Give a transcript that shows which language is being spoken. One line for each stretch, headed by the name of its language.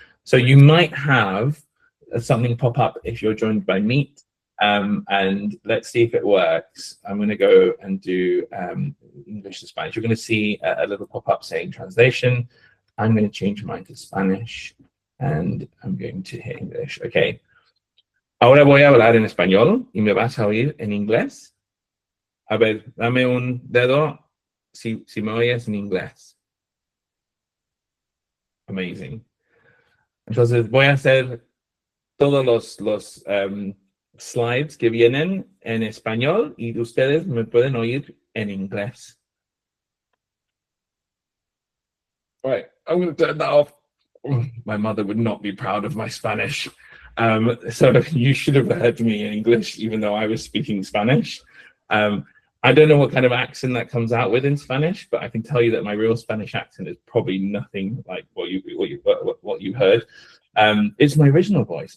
English: So you might have something pop up if you're joined by Meet. And let's see if it works. I'm going to go and do English to Spanish. You're going to see a little pop-up saying translation. I'm going to change mine to Spanish and I'm going to hit English. Okay.
Spanish: Ahora voy a hablar en español y me vas a oír en inglés. A ver, dame un dedo si me oyes en inglés.
English: Amazing.
Spanish: Entonces voy a hacer todos los slides que vienen en español y ustedes me pueden oír en inglés.
English: All right, I'm going to turn that off. My mother would not be proud of my Spanish. So you should have heard me in English, even though I was speaking Spanish. I don't know what kind of accent that comes out with in Spanish, but I can tell you that my real Spanish accent is probably nothing like what you heard. It's my original voice.